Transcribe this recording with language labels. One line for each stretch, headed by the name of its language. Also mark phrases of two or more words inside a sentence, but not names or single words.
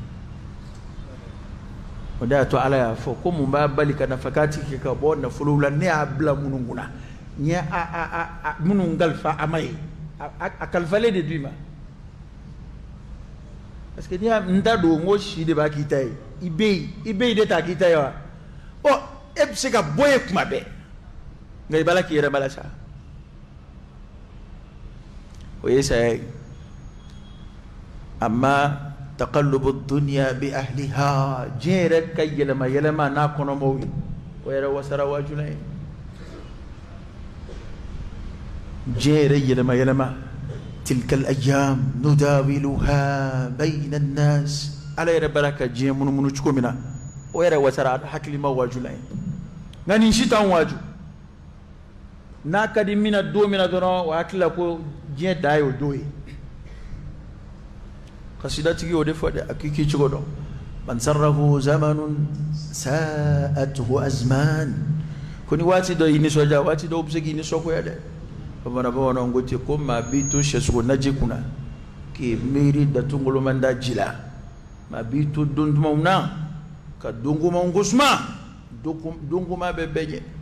Bambara: o de y'a to ala y'a fɔ ko mun b'a bali ka nafakati kɛ ka bɔ nafolow la ne y'a bila minnu kunna n ye minnu kalifa a ma ye a kalifalen de d'i ma
French: parce que
Bambara: n'i y'a n da don n ko si de b'a k'i ta ye i bɛ yen de ta k'i ta ye wa e bɛ se ka bɔ ye kuma bɛɛ nka i b'a la k'i yɛrɛ bala sa o ye saya ye
Arabic: أما تقلب الدنيا بأهلها
Bambara: diɲɛ yɛrɛ ka yɛlɛma yɛlɛma n'a kɔnɔmaw ye o yɛrɛ wasara waajuna ye diɲɛ yɛrɛ yɛlɛma yɛlɛma
Arabic: تلك الأيام نداولها بين الناس
Bambara: ala yɛrɛ bala ka diɲɛ munumunu cogo min na o yɛrɛ wasara hakilima waajuna ye nka nin si t'anw waaju n'a ka di mina don mina dɔrɔn o hakili la ko diɲɛ da ye o don ye kasidatigi o de fɔ dɛ a k'i k'i cogo dɔn
Arabic: من سره زمن ساءته أزمان
Bambara: ko ni waati dɔ y'i nisɔndiya waati dɔw bɛ se k'i nisɔngoya dɛ bamananw ko ten ko maa b'i to sɛsogo naji kunna k'i miiri datungoloman da ji la maa b'i to don dumanw na ka dongomanw ko suma dongoma bɛ bɛɛ ɲɛ